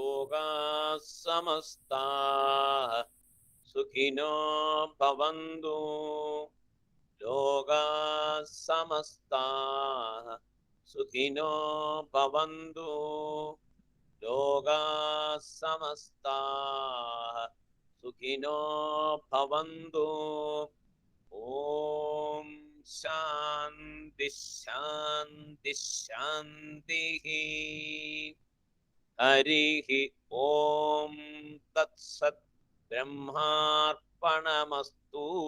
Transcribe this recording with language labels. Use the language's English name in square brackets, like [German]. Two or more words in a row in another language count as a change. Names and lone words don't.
[Sanskrit] ലോകാ സമസ്താഃ സുഖിനോ ഭവന്തു. ലോകാ സമസ്താഃ സുഖിനോ ഭവന്തു. ലോകാ സമസ്താഃ സുഖിനോ ഭവന്തു. ഓം ശാന്തി ശാന്തി ശാന്തി. ഹരി ഓം തത്സത്. ബ്രഹ്മാർപ്പണമസ്തു.